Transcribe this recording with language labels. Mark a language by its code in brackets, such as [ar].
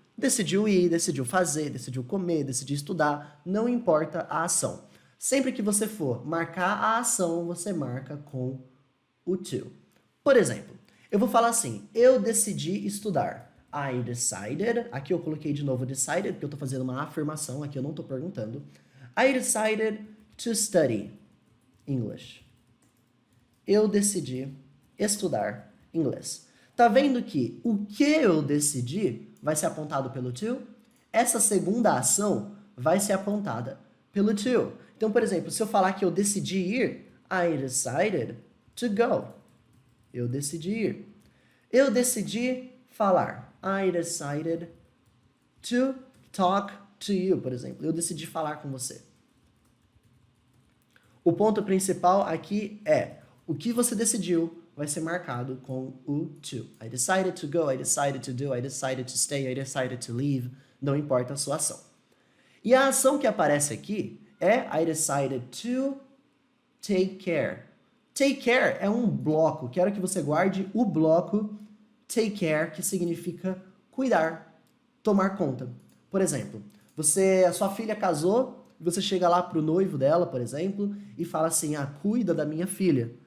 [pt] Decidiu ir, decidiu fazer, decidiu comer, decidiu estudar, não importa a ação. Sempre que você for marcar a ação, você marca com o to. Por exemplo, eu vou falar assim, eu decidi estudar. [en] I decided, [pt] aqui eu coloquei de novo decided, porque eu estou fazendo uma afirmação, aqui eu não estou perguntando. [en] I decided to study English. [pt] Eu decidi estudar inglês. Tá vendo que o que eu decidi vai ser apontado pelo to? Essa segunda ação vai ser apontada pelo to. Então, por exemplo, se eu falar que eu decidi ir, [en] I decided to go. [pt] Eu decidi ir. Eu decidi falar. [en] I decided to talk to you, [pt] por exemplo. Eu decidi falar com você. O ponto principal aqui é o que você decidiu vai ser marcado com o to. [en] I decided to go, I decided to do, I decided to stay, I decided to leave. [pt] Não importa a sua ação. E a ação que aparece aqui é [en] I decided to take care. [pt] Take care é um bloco. Quero que você guarde o bloco take care, que significa cuidar, tomar conta. Por exemplo, a sua filha casou, você chega lá pro noivo dela, por exemplo, e fala assim, cuida da minha filha.